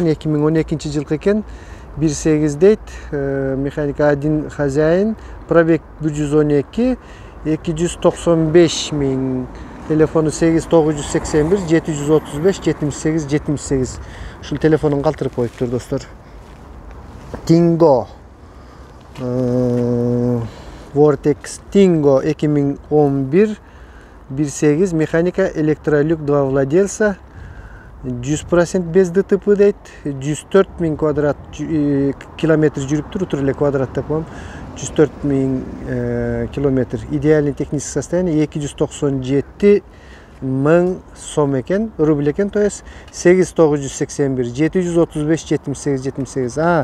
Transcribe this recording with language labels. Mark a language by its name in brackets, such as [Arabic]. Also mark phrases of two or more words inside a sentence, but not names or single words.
[Kyrgyz] 2012 жылкы экен. 1.8 дейт. Механика 1 хозяин. Пробег 112, 295 000. Телефону 8981 735 78 78. Ушул телефонун калтырып коюптур достор. [Russian] Tingo. Vortex Tingo 2011 1.8 механика, электролюк, 2 владельца. 100% без ДТП дейт. [Kyrgyz] 104 000 квадрат километр жүрүптүр. Утур эле квадрат деп коем. 104 000 километр. [Russian] Идеальный технический состояние 297 000 [Kyrgyz] сом экен, рубль экен, [Russian] то есть 8981 735 78 78.